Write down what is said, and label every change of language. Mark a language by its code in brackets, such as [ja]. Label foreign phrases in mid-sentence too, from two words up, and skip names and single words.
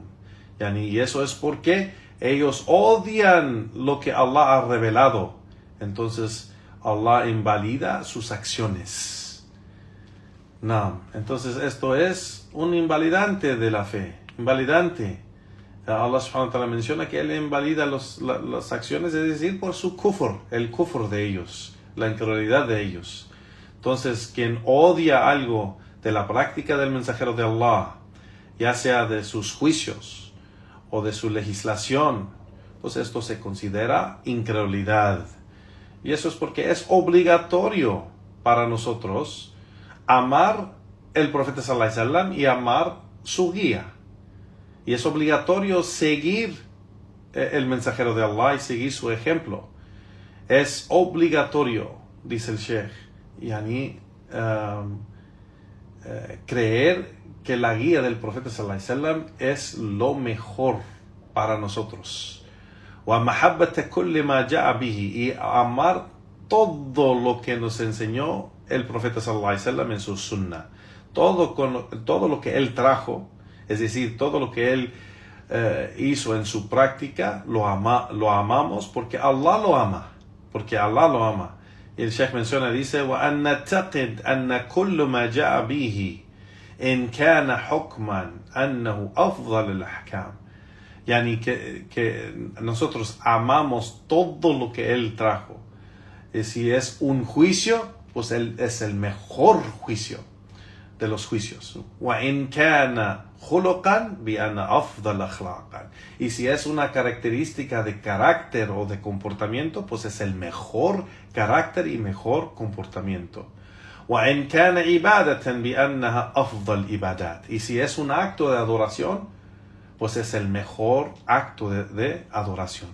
[es] Y eso es porque ellos odian lo que Allah ha revelado, entonces Allah invalida sus acciones. No, entonces esto es un invalidante de la fe, invalidante. [ar] الله سبحانه وتعالى [es] menciona que Él invalida las acciones, es decir, por su kufr, el kufr de ellos, la incredulidad de ellos. Entonces, quien odia algo de la práctica del mensajero de Allah ya sea de sus juicios o de su legislación, pues esto se considera incredulidad. Y eso es porque es obligatorio para nosotros amar el profeta [ar] صلى الله عليه وسلم [es] y amar su guía. Y es obligatorio seguir el mensajero de Allah y seguir su ejemplo. Es obligatorio, dice el Sheikh, yani, creer que la guía del profeta [ar] صلى الله عليه وسلم [es] es lo mejor para nosotros. [ar] وَمَحَبَّةَ كُلِّ مَا جَاءَ بِهِ, [es] y amar todo lo que nos enseñó el profeta [ar] صلى الله عليه وسلم [es] en su sunnah. Todo lo que él trajo, es decir, todo lo que él hizo en su práctica, lo amamos porque Allah lo ama. Porque Allah lo ama. Y el Sheikh menciona, dice, [ar] وَأَنْ نَتَقِدْ أَنَّ كُلُّ مَا جَاءَ بِهِ إِنْ كَانَ حُكْمًا أَنَّهُ أَفْضَلُ الْأَحْكَامِ. [es] Yani que nosotros amamos todo lo que él trajo. Y si es un juicio, pues él es el mejor juicio de los juicios. [ar] وَإِنْ كَانَ خُلُقًا بِأَنَّ أَفْضَلَ أَخْلَاقًا. [es] Y si es una característica de carácter o de comportamiento, pues es el mejor carácter y mejor comportamiento. [ar] وَإِنْ كَانَ عِبَادَةً بِأَنَّهَا أَفْضَلْ إِبَادَاتٍ. [es] Y si es un acto de adoración, pues es el mejor acto de adoración.